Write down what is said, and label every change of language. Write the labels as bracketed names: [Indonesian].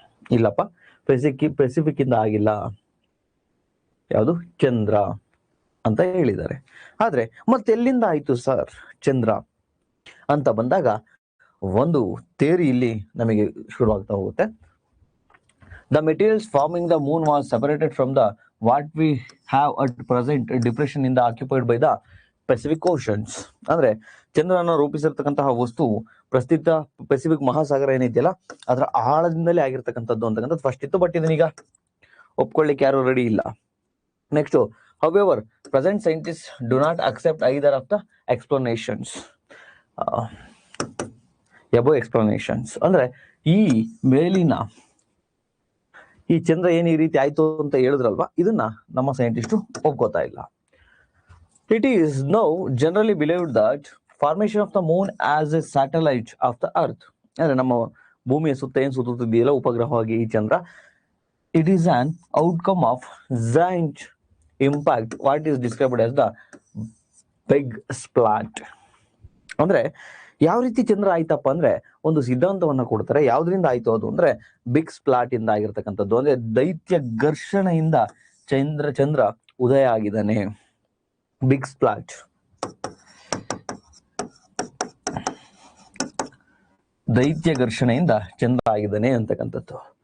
[Kannada] ಇಲ್ಲಪ್ಪ, ಪೆಸಿಫಿಕ್ ಇಂದ ಆಗಿಲ್ಲ, ಯಾವುದು ಚಂದ್ರ ಅಂತ ಹೇಳಿದ್ದಾರೆ. ಆದ್ರೆ ಮತ್ತೆಲ್ಲಿಂದ ಆಯ್ತು ಸರ್ ಚಂದ್ರ ಅಂತ ಬಂದಾಗ ಒಂದು ಥಿಯರಿ ಇಲ್ಲಿ ನಮಗೆ ಶುರುವಾಗ್ತಾ ಹೋಗುತ್ತೆ. [English] The materials forming the moon was separated from the what we have at present depression in the occupied by the Pacific Oceans. [Kannada] ಅಂದ್ರೆ ಚಂದ್ರನ ರೂಪಿಸಿರ್ತಕ್ಕಂತಹ ವಸ್ತು ಪ್ರಸ್ತುತ ಪೆಸಿಫಿಕ್ ಮಹಾಸಾಗರ ಏನಿದೆಯಲ್ಲ ಅದರ ಆಳದಿಂದಲೇ ಆಗಿರ್ತಕ್ಕಂಥದ್ದು ಅಂತಕ್ಕಂಥದ್ದು ಫಸ್ಟ್ ಇತ್ತು. ಬಟ್ ಇದನ್ನೀಗ ಒಪ್ಕೊಳ್ಳಿಕ್ಕೆ ಯಾರು ರೆಡಿ ಇಲ್ಲ. [English] Next, however, present scientists do not accept either of the explanations. [Kannada] above explanations ಅಂದ್ರೆ ಈ ಮೇಲಿನ ಈ ಚಂದ್ರ ಏನ್ ಈ ರೀತಿ ಆಯ್ತು ಅಂತ ಹೇಳಿದ್ರಲ್ವಾ, ಇದನ್ನ ನಮ್ಮ ಸೈಂಟಿಸ್ಟು ಒಪ್ಕೋತಾ ಇಲ್ಲ. [English] It is now generally believed that formation of the moon as a satellite of the earth, [Kannada] ಅಂದ್ರೆ ನಮ್ಮ ಭೂಮಿಯ ಸುತ್ತ ಏನ್ ಸುತ್ತುತ್ತಿದೆಯಲ್ಲ ಉಪಗ್ರಹವಾಗಿ ಈ ಚಂದ್ರ, [English] it is an outcome of giant impact what is described as the big splat. [Kannada] ಅಂದ್ರೆ ಯಾವ ರೀತಿ ಚಂದ್ರ ಆಯ್ತಪ್ಪ ಅಂದ್ರೆ ಒಂದು ಸಿದ್ಧಾಂತವನ್ನ ಕೊಡ್ತಾರೆ. ಯಾವ್ದ್ರಿಂದ ಆಯ್ತು ಅದು ಅಂದ್ರೆ ಬಿಗ್ ಸ್ಪ್ಲಾಟ್ ಇಂದ ಆಗಿರ್ತಕ್ಕಂಥದ್ದು. ಅಂದ್ರೆ ದೈತ್ಯ ಘರ್ಷಣೆಯಿಂದ ಚಂದ್ರ ಉದಯ ಆಗಿದ್ದಾನೆ. ಬಿಗ್ ಸ್ಪ್ಲಾಟ್, ದೈತ್ಯ ಘರ್ಷಣೆಯಿಂದ ಚಂದ್ರ ಆಗಿದ್ದಾನೆ ಅಂತಕ್ಕಂಥದ್ದು.